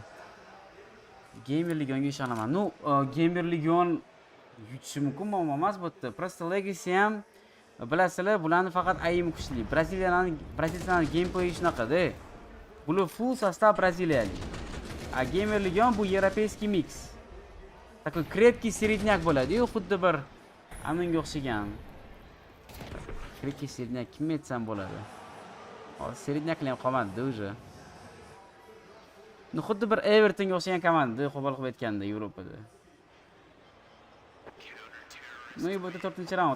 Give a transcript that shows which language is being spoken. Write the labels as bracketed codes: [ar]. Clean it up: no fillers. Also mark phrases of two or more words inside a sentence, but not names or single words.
[uz] Gamer Legionga ishonaman. Nu, Gamer Legion yutishi mumkin emas bu yerda. Просто Legacy ham bilasizlar, bularni faqat aim kuchli. Braziliyaning gameplay shunaqa-da. Bular full sostav braziliyalik. A Gamer Legion bu европейский mix. [ru] Такой крепкий середняк [uz] bo'ladi-yu, xuddi bir Aminga o'xshagan. [ru] Крепкий середняк [uz] kim aytsam bo'ladi? Hozir середнякlar ham qolmadi уже. Ну, xuddi bir Evertonga o'xshagan komanda, qo'pol qilib aytganda Yevropada. Ну, bu 4-raund.